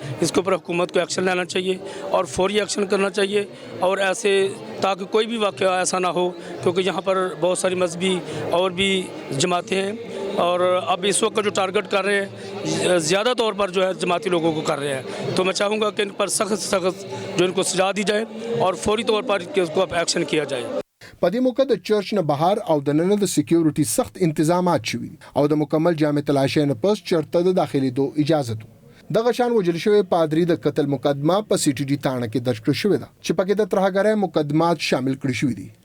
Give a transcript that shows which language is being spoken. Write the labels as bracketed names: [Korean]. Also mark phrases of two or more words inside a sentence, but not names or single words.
[Urdu] اس کے اوپر حکومت کو ایکشن لینا چاہیے اور فوری ایکشن کرنا چاہیے اور ایسے تاکہ کوئی بھی واقعہ ایسا نہ ہو کیونکہ یہاں پر بہت ساری مذہبی اور بھی جماعتیں ہیں اور اب اس وقت جو ٹارگٹ کر رہے ہیں زیادہ طور پر جو ہے جماعتی لوگوں کو کر رہے ہیں. تو میں چاہوں گا کہ ان پر سخت سخت جو ان کو سزا دی جائے اور فوری طور پر اس کو ایکشن کیا جائے. [Pashto] په دې موقع د چرچ نه بهر او د ننه د سکیورټي سخت انتظامات شوي او د مکمل جامع تلاشۍ نه پس چرته د داخلېدو اجازه ده. دغه شان وژل شوی پادری د قتل مقدمه په سی ټي ډي تاڼه کې درج کړې شوې ده چې پکې د ترهګرۍ مقدمات شامل کړي شوي دي.